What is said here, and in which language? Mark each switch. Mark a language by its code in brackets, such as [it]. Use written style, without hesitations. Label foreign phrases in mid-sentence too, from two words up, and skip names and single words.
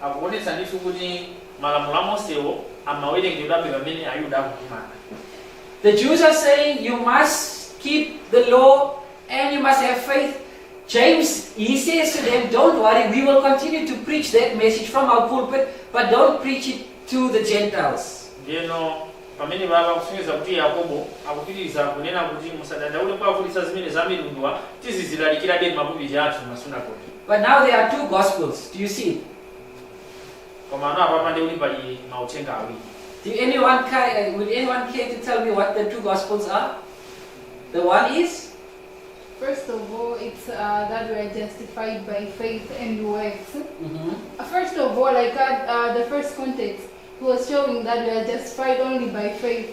[en] the Jews are saying you must keep the law and you must have faith. James, he says to them, don't worry, we will continue to preach that message from our pulpit, but don't preach it to the Gentiles. [ny] Pamene baba kufunza kuti Yakobo akupitiriza kunena kuti musadandaule kwa kulisa zimene za milungu tizizilalikira be mabubiji athu masunagoge. [en] But now there are two gospels. Do you see? [ny] Koma ana papa ndi uli pali mautenga awiri. [en] would anyone care to tell me what the two Gospels are? The one is? First of all, it's that we are justified by faith and works. First of all, like the first context, he was showing that we are justified only by faith.